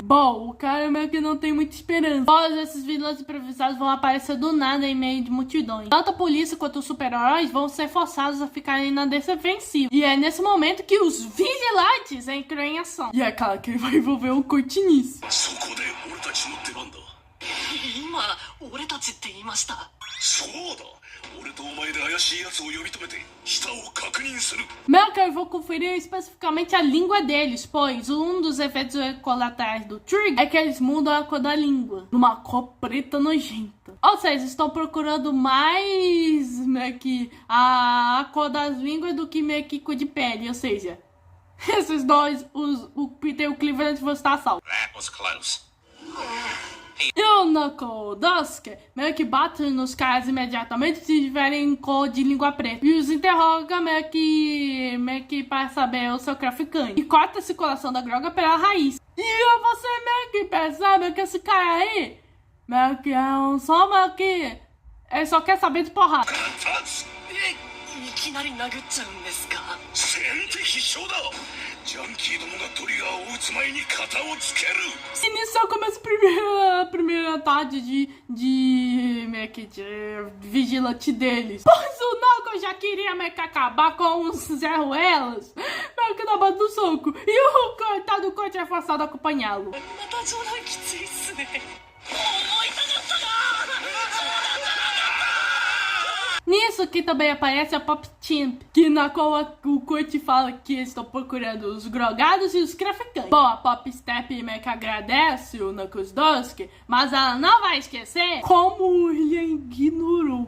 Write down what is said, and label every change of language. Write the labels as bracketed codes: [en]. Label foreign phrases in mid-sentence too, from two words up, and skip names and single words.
[pt] Bom, o cara meio que não tem muita esperança. Todos esses vilões improvisados vão aparecer do nada em meio de multidões. Tanto a polícia quanto os super-heróis vão ser forçados a ficarem na defensiva. E é nesse momento que os vigilantes entram em ação. E é claro que ele vai envolver um Coit nisso. [ja] そこで俺たちの出番だ。今俺たちって言いました。そうだ。俺とお前で怪しい奴を呼び止めて下を確認する。 [pt] Meio que eu vou conferir especificamente a língua deles, pois um dos efeitos colaterais do Trigger é que eles mudam a cor da língua, numa cor preta nojenta. Ou seja, estão procurando mais meio que a cor das línguas do que meio que cor de pele, ou seja, esses dois, o Peter e o Cleveland vão estar a salvo. [en] That was close. [pt] E o Nakadosuke meio que bate nos caras imediatamente se tiverem cor de língua preta. E os interroga meio que para saber o seu traficante. E corta a circulação da droga pela raiz. E você meio que percebe que esse cara aí meio que é meio que ele só quer saber de porrada. [ja] いきなり殴っちゃうんですか。先手必勝だ。ジャンキーどもがトリガーを撃つ前に肩をつける。 [pt] E nisso começa a primeira tarde meio que de vigilante deles. Pois o Nago já queria meio que acabar com os Zé Ruelas meio que na base do soco. E o coitado Coit é forçado a acompanhá-lo. [ja] また冗談きついっすね。思いたかったな。 [pt] Nisso que também aparece a Pop Team, que na qual o Coit fala que eles estão procurando os drogados e os traficantes. Bom, a Pop Step meio que agradece o Knuckles Dusk, mas ela não vai esquecer como ele a ignorou.